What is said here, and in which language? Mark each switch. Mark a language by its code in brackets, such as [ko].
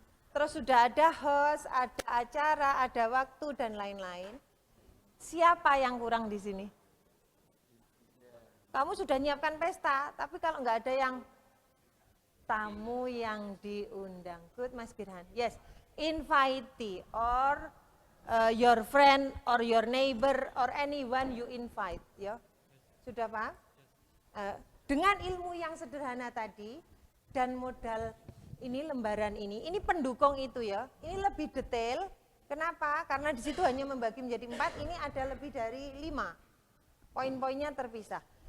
[id] Terus sudah ada host, ada acara, ada waktu dan lain-lain. Siapa yang kurang di sini? Kamu sudah nyiapkan pesta, tapi kalau nggak ada yang tamu yang diundang. [en] Good, Mas Birhan. Yes, invitee or your friend or your neighbor or anyone you invite. [id] Ya, sudah paham? Dengan ilmu yang sederhana tadi dan modal ini lembaran ini pendukung itu ya. Ini lebih detail. Kenapa? Karena di situ hanya membagi menjadi 4. Ini ada lebih dari 5. Poin-poinnya terpisah.